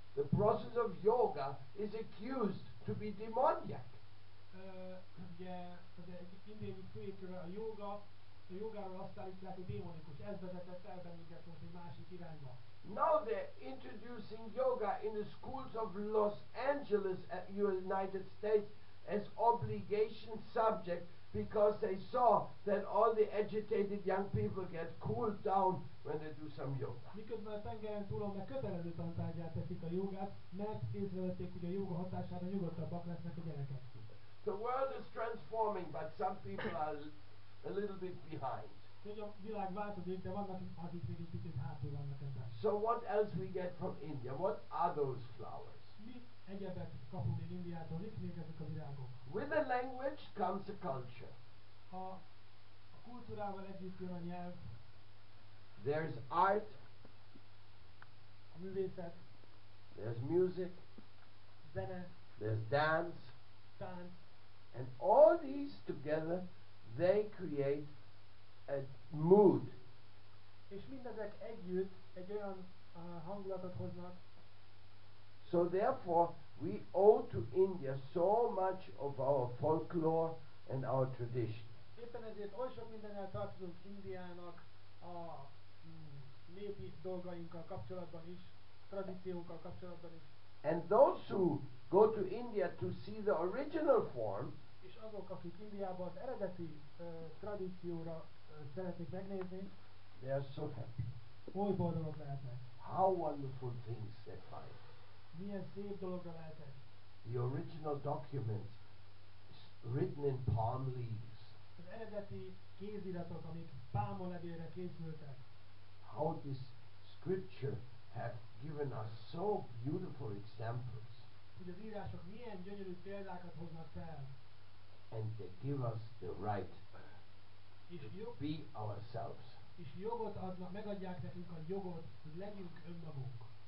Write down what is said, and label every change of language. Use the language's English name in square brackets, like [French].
[English] the process of yoga, is accused to be demoniac. [Hungarian] Ugye az India egyik fő égköve a jogáról azt állítják, hogy démonikus. Ez vezetett el bennünket most egy másik irányba. [English] Now they're introducing yoga in the schools of Los Angeles, United States, as obligation subject, because they saw that all the agitated young people get cooled down when they do some yoga. [Hungarian] Miközben a tengeren túlon meg kötelező tantárgyát teszik a jogát, mert észrevették, hogy a joga hatására nyugodtabbak lesznek a gyerekek. [English] The world is transforming, but some people are a little bit behind. [Hungarian] Hogy a világ változik, de vannak, akik még egy picit hátul vannak ebben. [English] So what else we get from India? What are those flowers? [Hungarian] Mi egyebet kapunk még Indiától, mik még ezek a virágok? [English] With the language comes a culture. [Hungarian] A kultúrával együtt jön a nyelv. [English] There's art. [Hungarian] A művészet. [English] There's music. [Hungarian] Zene. [English] There's dance. [Hungarian] Tánc. [English] And all these together, they create a mood. [Hungarian] És mindezek együtt egy olyan hangulatot hoznak. [English] So therefore, we owe to India so much of our folklore and our tradition. [Hungarian] Éppen ezért oly sok mindennel tartozunk Indiának a népi dolgainkkal kapcsolatban is, tradíciónkkal kapcsolatban is. [English] And those who go to India to see the original form, [Hungarian] és azok, akik Indiában az eredeti tradícióra szeretnék megnézni, [English] they are so happy. [Hungarian] oly boldogok lehetnek. [English] How wonderful things they find. [Hungarian] Milyen szép dologra leltek. [English] The original documents written in palm leaves. [Hungarian] Az eredeti kéziratok, amik pálmalevélre készültek. [English] How this scripture have given us so beautiful examples. [Hungarian] Hogy az írások milyen gyönyörű példákat hoznak fel. [English] And they give us the right [Hungarian] És [English] to be ourselves. [Hungarian] És jogot adnak, megadják nekünk a jogot, hogy legyünk önmagunk.